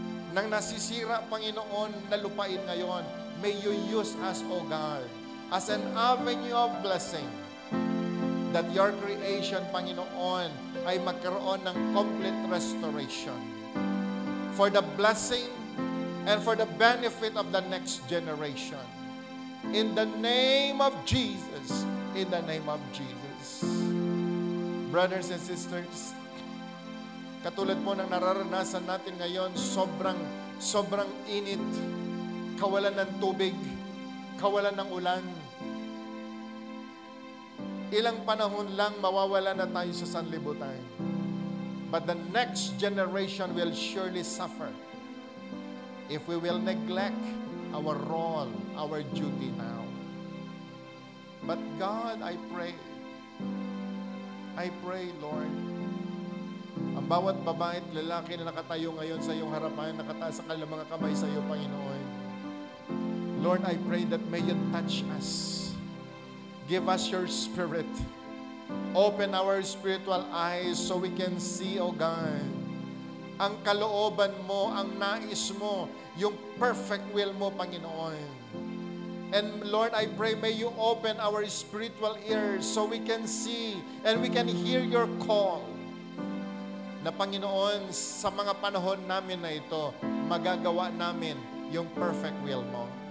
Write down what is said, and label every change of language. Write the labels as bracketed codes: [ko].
[tl] Nang nasisira, Panginoon, na lupain ngayon, [en] may you use us, O God, as an avenue of blessing, that your creation, Panginoon, [tl] ay magkaroon ng complete restoration [en] for the blessing and for the benefit of the next generation. In the name of Jesus, in the name of Jesus. Brothers and sisters, [tl] katulad po ng nararanasan natin ngayon, sobrang init, kawalan ng tubig, kawalan ng ulan. Ilang panahon lang mawawala na tayo sa sanlibutan. [en] But the next generation will surely suffer if we will neglect our role, our duty now. But God, I pray, Lord, [tl] ang bawat babae at lalaki na nakatayo ngayon sa iyong harapan, nakataas sa kanilang mga kamay sa iyo, Panginoon. [en] Lord, I pray that may you touch us. Give us your Spirit. Open our spiritual eyes so we can see, O God, [tl] ang kalooban mo, ang nais mo, yung perfect will mo, Panginoon. [en] And Lord, I pray, may you open our spiritual ears so we can see and we can hear your call. [tl] Na Panginoon, sa mga panahon namin na ito, magagawa namin yung perfect will mo.